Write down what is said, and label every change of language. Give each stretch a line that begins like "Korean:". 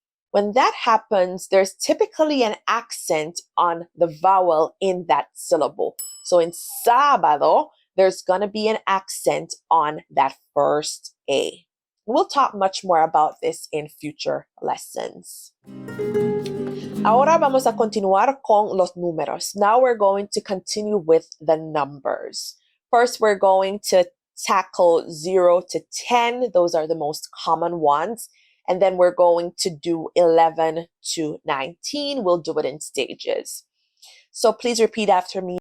English: When that happens, there's typically an accent on the vowel in that syllable. So in sábado, there's going to be an accent on that first A. We'll talk much more about this in future lessons.
Spanish: Ahora vamos a continuar con los números.
English: Now we're going to continue with the numbers. First, we're going to tackle 0 to 10. Those are the most common ones. And then we're going to do 11 to 19. We'll do it in stages. So please repeat after me.